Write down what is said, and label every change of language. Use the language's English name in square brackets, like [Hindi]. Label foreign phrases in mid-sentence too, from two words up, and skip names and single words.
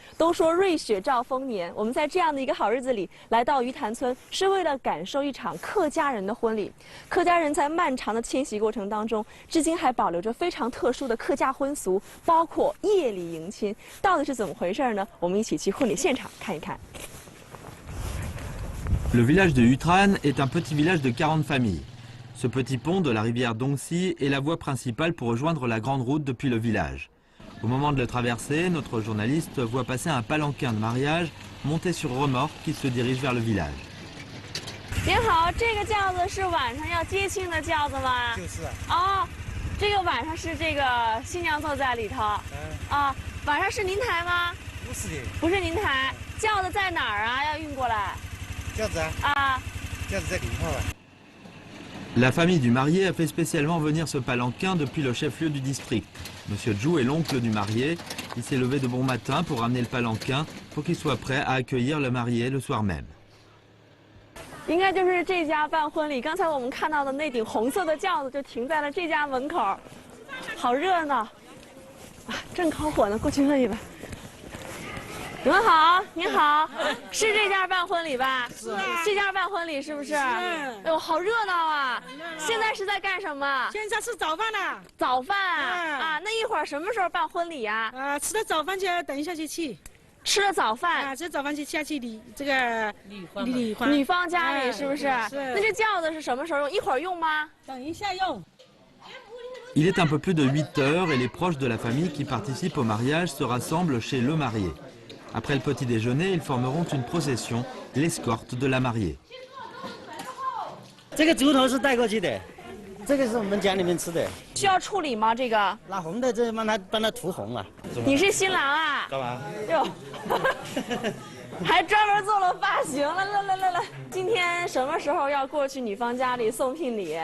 [Chinese] 都说瑞雪兆丰年，我们在这样的一个好日子里来到鱼潭村，是为了感受一场客家人的婚礼。客家人在漫长的迁徙过程当中，至今还保留着非常特殊的客家婚俗，包括夜里迎亲，到底是怎么回事呢？我们一起去婚礼现场看一看。 [French] Le village de Hutran est un petit village de 40 familles. Ce petit pont de la rivière Dongxi est la voie principale pour rejoindre la grande route depuis le village. Au moment de le traverser, notre journaliste voit passer un palanquin de mariage monté sur remorque qui se dirige vers le village. [Chinese] 您好，这个轿子是晚上要接亲的轿子吗？就是啊。哦，这个晚上是这个新娘坐在里头。啊，晚上是您抬吗？不是的。不是您抬，轿子在哪儿啊？要运过来。 [French] La famille du marié a fait spécialement venir ce palanquin depuis le chef-lieu du district. Monsieur Zhou est l'oncle du marié. Il s'est levé de bon matin pour ramener le palanquin pour qu'il soit prêt à accueillir le marié le soir même. [Chinese] 应该就是这家办婚礼。刚才我们看到的那顶红色的轿子就停在了这家门口，好热闹啊！正烤火呢，过去问一问。你们好，您好，是这家办婚礼吧？是啊。这家办婚礼是不是？哎呦，好热闹啊！现在是在干什么？现在吃早饭了。早饭啊，那一会儿什么时候办婚礼呀？吃了早饭就要等一下就去。吃了早饭吃了早饭就下去女方家里是不是？是。那这轿子是什么时候用？一会儿用吗？等一下用。 [French] Il est un peu plus de 8 heures et les proches de la famille qui participent au mariage se rassemblent chez le marié. Après le petit déjeuner, ils formeront une procession, l'escorte de la mariée. [Chinese] 这个竹头是带过去的，这个是我们家里面吃的。需要处理吗？这个？拿红的，这帮他涂红了。你是新郎啊？干嘛？哟，还专门做了发型。来，今天什么时候要过去女方家里送聘礼？